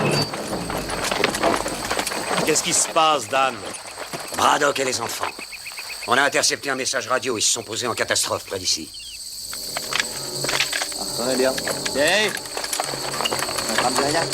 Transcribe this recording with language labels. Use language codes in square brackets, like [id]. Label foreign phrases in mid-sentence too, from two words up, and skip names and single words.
[fr] Qu'est-ce qui se passe, Dan? Braddock et les enfants. On a intercepté un message radio. Ils se sont posés en catastrophe près d'ici. [vi] Thôi đi không? Đi. Mày cầm chơi nhá.